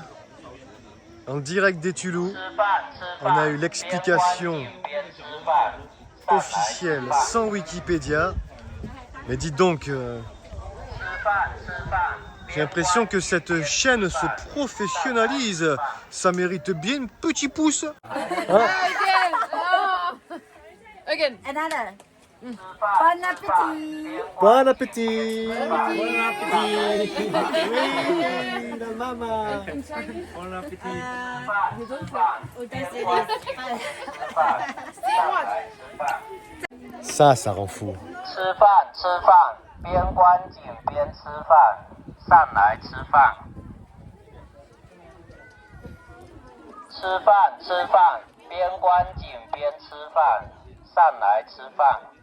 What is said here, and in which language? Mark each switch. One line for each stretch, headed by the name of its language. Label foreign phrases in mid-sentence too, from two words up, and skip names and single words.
French: En direct des Tulous, on a eu l'explication officielle sans Wikipédia. Mais dites donc, j'ai l'impression que cette chaîne se professionnalise. Ça mérite bien un petit pouce. Hein?
English: Again. Another.
French: Bon appétit. Bon appétit. Bon appétit. Oui, la maman. Bon appétit. Ça rend fou.
Chinese: 吃饭，吃饭，边观景边吃饭，上来吃饭。吃饭，吃饭，边观景边吃饭，上来吃饭。